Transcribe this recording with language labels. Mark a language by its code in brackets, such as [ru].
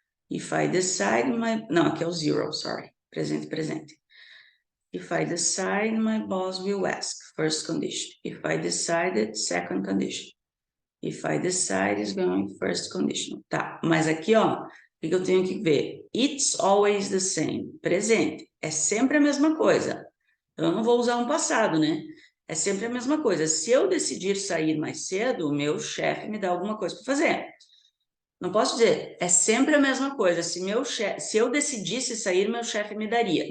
[en] If I decide, [pt] não, aqui é o zero, sorry, presente. [en] If I decide, my boss will ask, first condition. If I decided, second condition. If I decide, is going first conditional. [pt] Tá, mas aqui, ó, o que eu tenho que ver? [en] It's always the same, [pt] presente, é sempre a mesma coisa. Eu não vou usar um passado, né? É sempre a mesma coisa. Se eu decidir sair mais cedo, o meu chefe me dá alguma coisa para fazer. Não posso dizer, é sempre a mesma coisa. Se eu decidisse sair, meu chefe me daria.